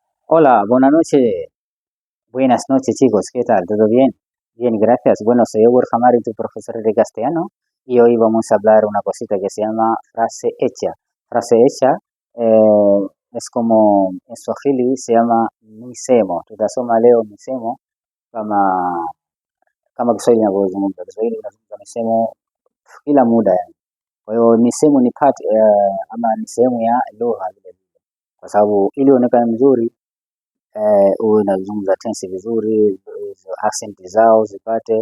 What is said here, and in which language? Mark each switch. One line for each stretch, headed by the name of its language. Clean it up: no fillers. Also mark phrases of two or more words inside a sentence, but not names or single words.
Spanish: Hola, buenas noches. Buenas noches, chicos. ¿Qué tal? ¿Todo bien? Bien, gracias. Bueno, soy Ewer Hamari, tu profesor de castellano, y hoy vamos a hablar una cosita que se llama frase hecha. Frase hecha es como en Swahili se llama misemo.
Swahili: Tutasoma leo misemo kama kama Kiswahili inavyozungumza. Kiswahili inazungumza misemo kila muda yani. Kwa hiyo misemo ni part ama ni sehemu ya lugha vile vile, kwa sababu ili uonekane mzuri uwe unazungumza tense vizuri, hizo accent zao zipate.